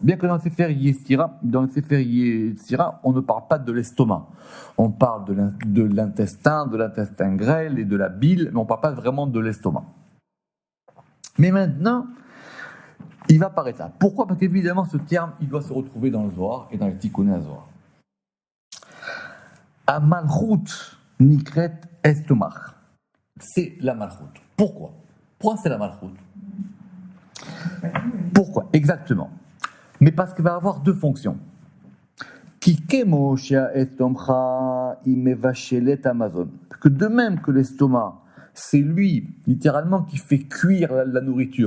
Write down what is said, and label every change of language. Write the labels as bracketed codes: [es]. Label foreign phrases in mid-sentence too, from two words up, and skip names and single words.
[fr] Bien que dans le Sefer Yetzira, on ne parle pas de l'estomac. On parle de l'intestin grêle et de la bile, mais on ne parle pas vraiment de l'estomac. Mais maintenant, il va paraître ça. Pourquoi ? Parce qu'évidemment, ce terme, il doit se retrouver dans le Zohar et dans les Tikkuné HaZohar. [he] המלכות נקראת estomach. [fr] C'est la Malchut. Pourquoi ? Pourquoi c'est la Malchut ? Pourquoi ? Exactement. Mais parce qu'elle va avoir deux fonctions. Que de même que l'estomac, c'est lui, littéralement, qui fait cuire la nourriture.